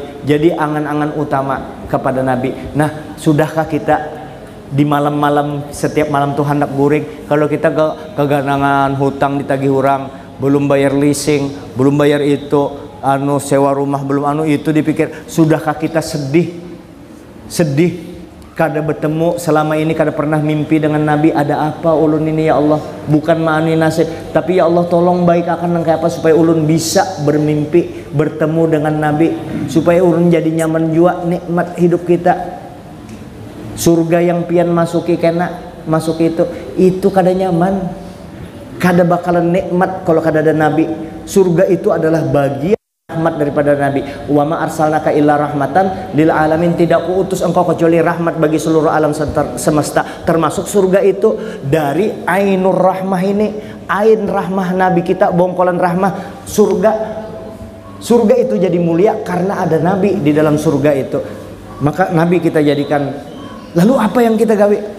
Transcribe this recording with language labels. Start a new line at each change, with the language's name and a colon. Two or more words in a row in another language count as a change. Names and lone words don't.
Banjar: Jadi angan-angan utama kepada Nabi. Nah, sudahkah kita di malam-malam, setiap malam tuh hendak guring, kalau kita keganangan hutang ditagih orang, belum bayar leasing, belum bayar itu, sewa rumah belum itu dipikir, sudahkah kita sedih kada bertemu selama ini, kada pernah mimpi dengan Nabi. Ada apa ulun ini ya Allah? Bukan ma'ani nasib, tapi ya Allah tolong baik akan nangkai apa supaya ulun bisa bermimpi bertemu dengan Nabi, supaya ulun jadi nyaman juga nikmat hidup kita. Surga yang pian masuki kena masuk itu kada nyaman, kada bakalan nikmat kalau kada ada Nabi.
Indonesian: Surga itu adalah bagian rahmat daripada Nabi.
Arabic: وما أرسلناك إلا رحمة للعالمين,
Indonesian: tidak kuutus engkau kecuali rahmat bagi seluruh alam semesta. Termasuk surga itu dari
Arabic: عين الرحمة
Indonesian: ini,
Arabic: عين رحمة
Indonesian: Nabi kita, bongkolan rahmah surga itu jadi mulia karena ada Nabi di dalam surga itu. Maka Nabi kita jadikan. Lalu apa yang kita gawe?